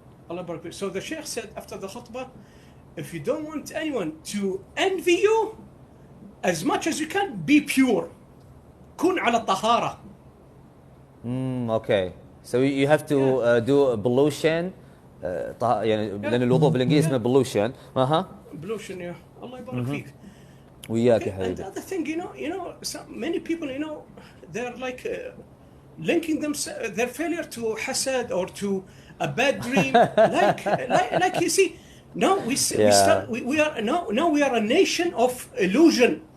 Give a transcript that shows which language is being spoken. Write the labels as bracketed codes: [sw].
[ar] Allah Barak. [en] So the Sheikh said after the khutbah, if you don't want anyone to envy you, as much as you can, be pure. [ar] كن على الطهارة. [en] Okay. So you have to do ablution. [ar] يعني لأن الوضوء بالإنجليزي اسمه ablution. [en] Ablution, yeah. [ar] Allah يبارك فيك. وياك يا [en] And [ar] حبيبي. [en] the other thing, many people, they're linking their failure to hasad or to a bad dream. like you see, now we start, we are now we are a nation of illusion.